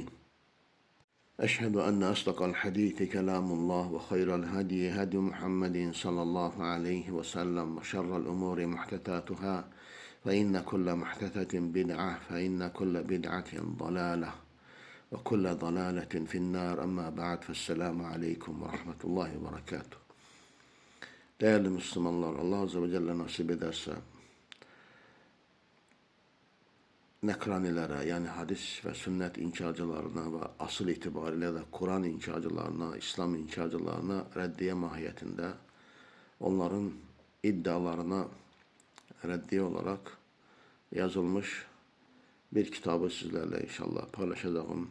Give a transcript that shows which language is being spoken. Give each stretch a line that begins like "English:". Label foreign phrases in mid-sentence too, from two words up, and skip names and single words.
Arabic: أشهد أن أصدق الحديث كلام الله وخير الهدي هدي محمد صلى الله عليه وسلم وشر الأمور محدثاتها فإن كل محدثة بدعة فإن كل بدعة ضلالة وكل ضلالة في النار. أما بعد. فالسلام عليكم ورحمة الله وبركاته.
Turkish: Değerli Müslümanlar, Allah
Arabic: عز وجل
Turkish: nasip ederse nekranilere, yani hadis ve sünnet inkarcılarına ve asıl itibariyle de Kur'an inkarcılarına, İslam inkarcılarına reddiye mahiyetinde onların iddialarına reddiye olarak yazılmış bir kitabı sizlerle inşallah paylaşacağım.